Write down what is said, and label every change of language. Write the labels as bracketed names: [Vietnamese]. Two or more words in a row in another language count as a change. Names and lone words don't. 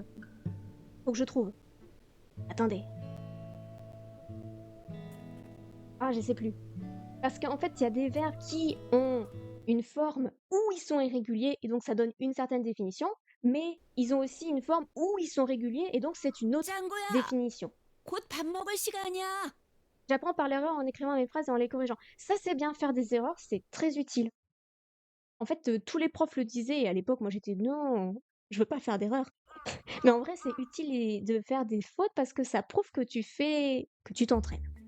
[French] Faut que je trouve. Attendez. Ah, je sais plus. Parce qu'en fait, il y a des verbes qui ont une forme où ils sont irréguliers et donc ça donne une certaine définition, mais ils ont aussi une forme où ils sont réguliers et donc c'est une autre [Korean] 짱구야, [French] définition. [Korean] 곧 밥 먹을 시간이야. [French] J'apprends par l'erreur en écrivant mes phrases et en les corrigeant. Ça, c'est bien, faire des erreurs, c'est très utile. En fait, tous les profs le disaient et à l'époque, moi j'étais non, je veux pas faire d'erreur. Mais en vrai, c'est utile de faire des fautes parce que ça prouve que tu t'entraînes.